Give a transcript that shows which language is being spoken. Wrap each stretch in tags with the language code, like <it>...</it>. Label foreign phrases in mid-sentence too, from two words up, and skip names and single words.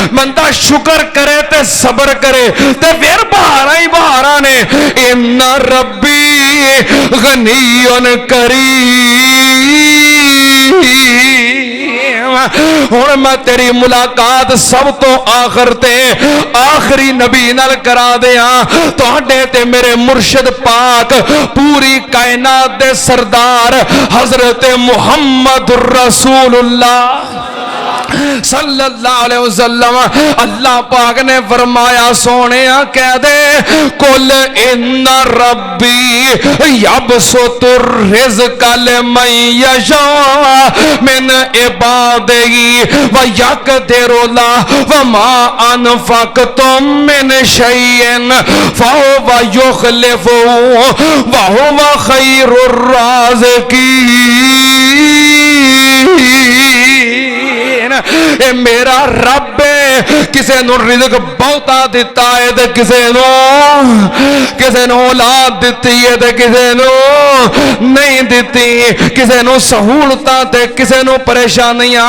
<pa>بندہ شکر کرے تے صبر کرے تے فیر بہارا ہی بہارا نے</pa> <ar>إن ربي غني كريم.</ar> <pa>ہن میں تیری ملاقات سب تو آخر تے آخری نبی نال کرا دیاں تہاڈے تے میرے مرشد پاک پوری کائنات دے سردار حضرت محمد رسول اللہ</pa> <ar>صلى الله عليه وسلم</ar> <pa>اللہ پاک نے فرمایا سوہنے کہہ دے</pa> <ar>قل إن ربي يبسط الرزق لمن يشاء من عباده ويقدر له وما أنفقتم من شيء فهو يخلفه وهو خير الرازقين.</ar> <pa>اے میرا رب کسے نوں رزق بہتا دتا ہے تے کسے نوں اولاد دتی ہے تے کسے نوں نہیں دتی کسے نوں سہولتاں تے کسے نوں پریشانیاں.</pa>